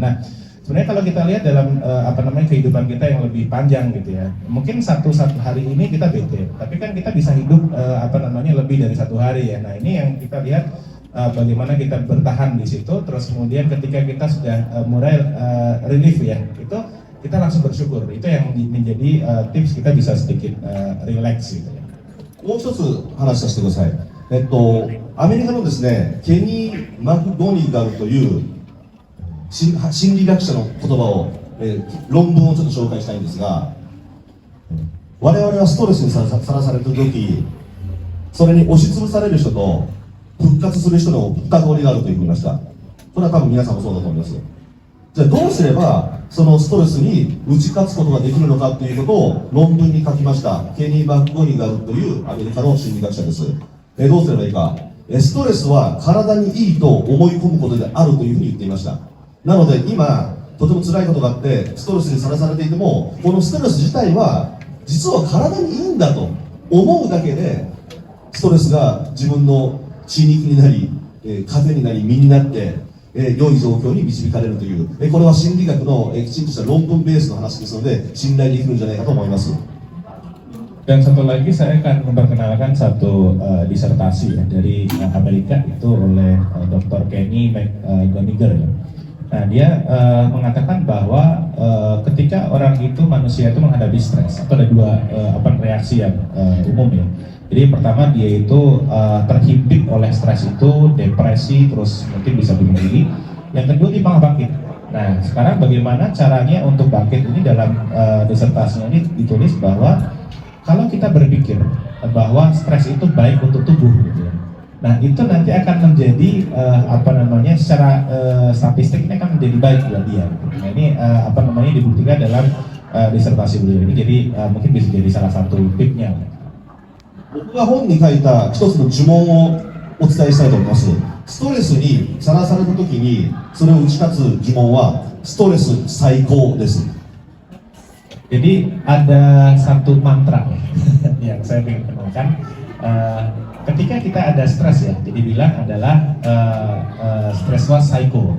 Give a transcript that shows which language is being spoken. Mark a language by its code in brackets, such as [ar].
[id] Nah, sebenarnya kalau kita lihat dalam kehidupan kita yang lebih panjang gitu ya, mungkin satu hari ini kita bete, tapi kan kita bisa hidup lebih dari satu hari ya. Nah, ini yang kita lihat bagaimana kita bertahan di situ, terus kemudian ketika kita sudah mulai relief ya, itu kita langsung bersyukur. Itu yang menjadi tips kita bisa sedikit relax gitu ya. [ja] もう一つ話させてください。アメリカのですね、ケニー・マクゴニガルという心理学者の言葉を、論文をちょっと紹介したいんですが、我々はストレスにさらされているとき、それに押しつぶされる人と復活する人の2通りがあると言いました。これは多分皆さんもそうだと思います。じゃあどうすればそのストレスに打ち勝つことができるのかということを論文に書きました。ケニー・マクゴニガルというアメリカの心理学者です。どうすればいいか。ストレスは体にいいと思い込むことであるというふうに言っていました。なので今とても辛いことがあってストレスにさらされていても、このストレス自体は実は体にいいんだと思うだけで、ストレスが自分の血肉になり、風になり身になって、良い状況に導かれるという、これは心理学のきちんとした論文ベースの話ですので信頼できるんじゃないかと思います。 [id] Dan satu lagi saya akan memperkenalkan satu disertasi ya, dari Amerika itu oleh Dr. Kenny McGonigal ya. Nah dia mengatakan bahwa ketika orang itu manusia itu menghadapi stres, atau ada dua reaksi yang umum ya. Jadi pertama dia itu terhimpit oleh stres itu, depresi, terus mungkin bisa bunuh diri. Yang kedua dia malah bangkit. Nah sekarang bagaimana caranya untuk bangkit ini? Dalam disertasinya ini ditulis bahwa kalau kita berpikir bahwa stres itu baik untuk tubuh gitu ya. Nah itu nanti akan menjadi secara statistik ini akan menjadi baik buat dia. Nah ini dibuktikan dalam disertasi beliau ini. Jadi mungkin bisa jadi salah satu tipnya. [ja] 僕が本に書いた一つの呪文をお伝えしたいと思います。ストレスにさらされた時にそれを打ち勝つ呪文はストレス最高です。 [id] Jadi ada satu mantra yang saya ingin kenalkan. Ketika kita ada stres ya, jadi bilang adalah stres was psycho.